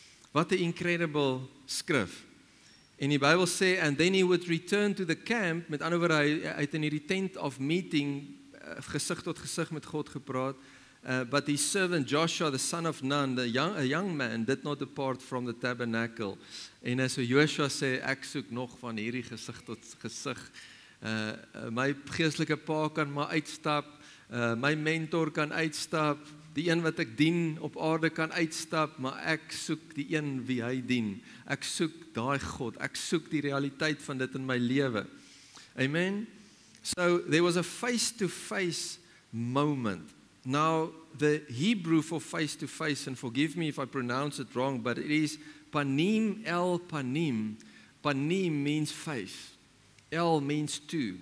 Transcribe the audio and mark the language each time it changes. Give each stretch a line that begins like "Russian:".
Afrikaans: Wat 'n incredible skrif. En die Bybel sê,
English: and then he would return to the camp,
Afrikaans: met ander woorde, hy het in hierdie tent of meeting gesig tot gesig met God gepraat,
English: but his servant Joshua, the son of Nun, a young man, did not depart from the tabernacle.
Afrikaans: En so Joshua sê, ek soek nog van hierdie gesig tot gesig. My geestelike pa kan maar uitstap, my mentor kan uitstap, die een wat ek dien op aarde kan uitstap, maar ek soek die een wie hy dien. Ek soek daai God, ek soek die realiteit van dit in my lewe. Amen.
English: So there was a face-to-face moment. Now the Hebrew for face-to-face, and forgive me if I pronounce it wrong, but it is panim el panim. Panim means face. El means two.